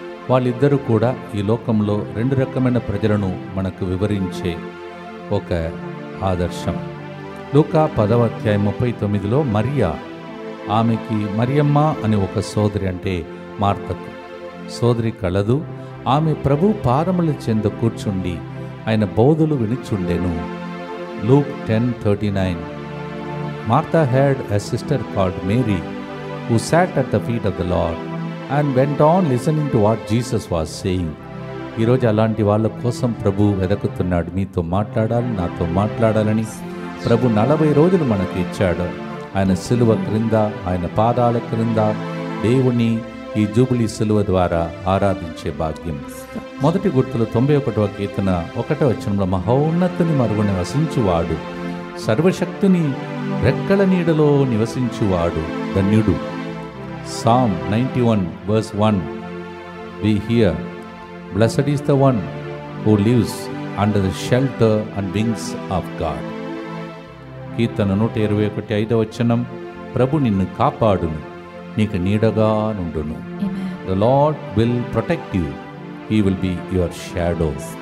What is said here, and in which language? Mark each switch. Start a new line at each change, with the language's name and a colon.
Telugu: వాళ్ళిద్దరూ కూడా ఈ లోకంలో రెండు రకమైన ప్రజలను మనకు వివరించే ఒక ఆదర్శం. లూకా 10:39 మరియా, ఆమెకి మరియమ్మ అని ఒక సోదరి అంటే మార్తకు సోదరి కలదు. ఆమె ప్రభు పాదముల చెంద కూర్చుండి ఆయన బోధలు వినిచుండెను.
English: Luke 10:39. Martha had a sister called Mary who sat at the feet of the Lord and went on listening to what Jesus was saying.
Telugu: ఈరోజు అలాంటి వాళ్ళ కోసం ప్రభు వెదకుతున్నాడు. మీతో మాట్లాడాలి, నాతో మాట్లాడాలని ప్రభు 40 రోజులు మనకు ఇచ్చాడు. ఆయన సిలువ క్రింద, ఆయన పాదాల క్రింద దేవుని ఈ జూబిలీ సిలువ ద్వారా ఆరాధించే భాగ్యం. మొదటి గుర్తులు 91వ కీర్తన 1వ వచనంలో, మహోన్నతుని మరుగున వసించువాడు, సర్వశక్తుని రెక్కల నీడలో నివసించువాడు ధన్యుడు.
English: Psalm 91:1 we hear, blessed is the one who lives under the shelter and wings of God.
Telugu: కీర్తన 121 వచనం, ప్రభు నిన్ను కాపాడును, నీకు నీడగా నుండును.
English: The Lord will protect you, he will be your shadow.